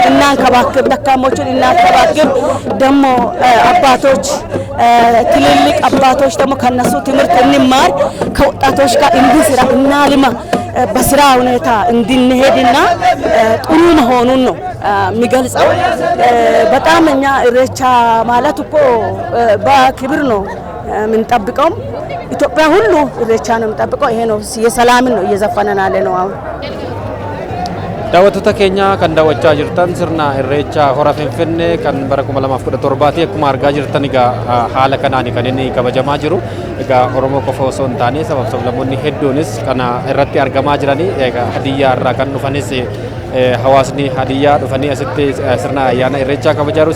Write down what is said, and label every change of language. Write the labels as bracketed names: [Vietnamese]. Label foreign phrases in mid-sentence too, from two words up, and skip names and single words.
[Amharic] እናንከባክብ፣ ደካሞችን እናንከባክብ። ደግሞ አባቶች ትልልቅ አባቶች ደግሞ ከነሱ ትምህርት እንማር፣ ከወጣቶች ጋር እንስራ፣ እናልማ፣ በስራ ሁኔታ እንድንሄድና ጥሩ መሆኑን ነው የሚገልጸው። በጣም እኛ ኢሬቻ ማለት እኮ በክብር ነው የምንጠብቀው። ኢትዮጵያ ሁሉ ኢሬቻ ነው የምንጠብቀው። ይሄ ነው የሰላምን ነው እየዘፈነን ያለ ነው አሁን። [Oromo] daawwattoota keenya kan daawwachaa jirtan sirna irreecha hora Finfinnee kan bara 2017 akkuma argaa jirtan egaa haala kanaan kan inni kabajamaa jiru. Egaa Oromoo qofa osoo hin taane sablammoonni hedduunis kana irratti argamaa jiranii egaa Hadiyyaa irraa kan dhufanis hawaasni Hadiyyaa dhufanii asitti sirna ayyaana irreechaa kabajaa jiru.